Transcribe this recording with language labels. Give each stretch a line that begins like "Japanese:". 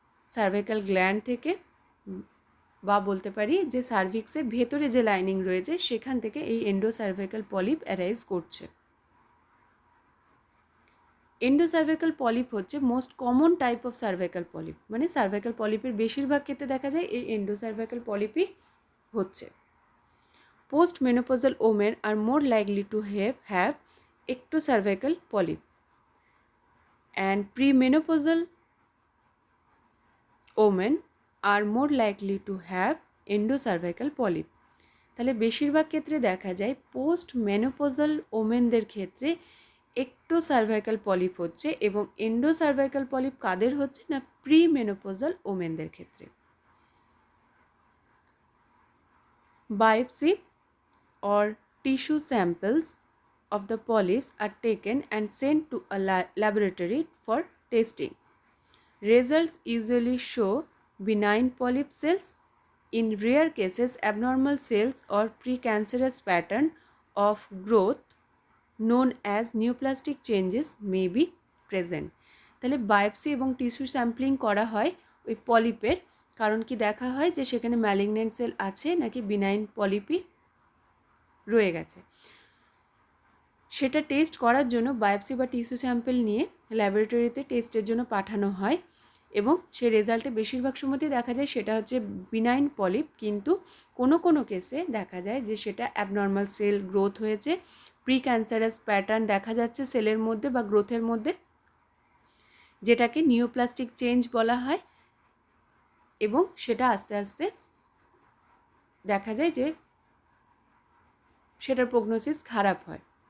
Bangla: Cervical gland থেকে, বা বলতে পারি যে সার্ভিক্সের ভেতরে যে লাইনিং রয়েছে সেখান থেকে এই এন্ডোসার্ভাইকাল পলিপ অ্যারাইজ করছে। এন্ডোসার্ভাইকাল পলিপ হচ্ছে most common type of cervical polyp, মানে সার্ভাইকাল পলিপের বেশিরভাগ ক্ষেত্রে দেখা যায় এই এন্ডোসার্ভাইকাল পলিপই হচ্ছে।
English: Postmenopausal women are more likely to have ectocervical polyp and premenopausal women are more likely to have endocervical polyp।
Bangla: তাহলে বেশিরভাগ ক্ষেত্রে দেখা যায় পোস্ট মেনোপজাল ওমেনদের ক্ষেত্রে একটো সার্ভাইকাল পলিপ হচ্ছে এবং এন্ডো সার্ভাইকাল পলিপ কাদের হচ্ছে না প্রি মেনোপজাল ওমেনদের ক্ষেত্রে।
English: Biopsy or tissue samples of the polyps are taken and sent to a laboratory for testing. Results usually show benign polyp cells. In rare cases, abnormal cells or precancerous pattern of growth known as neoplastic changes may be present.
Bangla: তাহলে biopsy এবং tissue sampling করা হয় ওই পলিপের, কারণ কি দেখা হয় যে সেখানে ম্যালিগন্যান্ট সেল আছে নাকি বিনাইন পলিপি রয়ে গেছে। সেটা টেস্ট করার জন্য বায়োপসি বা টিস্যু স্যাম্পল নিয়ে ল্যাবরেটরিতে টেস্টের জন্য পাঠানো হয় এবং সেই রেজাল্টে বেশিরভাগ সময়তেই দেখা যায় সেটা হচ্ছে বিনাইন পলিপ, কিন্তু কোনো কেসে দেখা যায় যে সেটা অ্যাবনর্মাল সেল গ্রোথ হয়েছে, প্রি ক্যান্সারাস প্যাটার্ন দেখা যাচ্ছে সেলের মধ্যে বা গ্রোথের মধ্যে, যেটাকে নিওপ্লাস্টিক চেঞ্জ বলা হয়, এবং সেটা আস্তে আস্তে দেখা যায় যে সেটার প্রগনোসিস খারাপ হয়।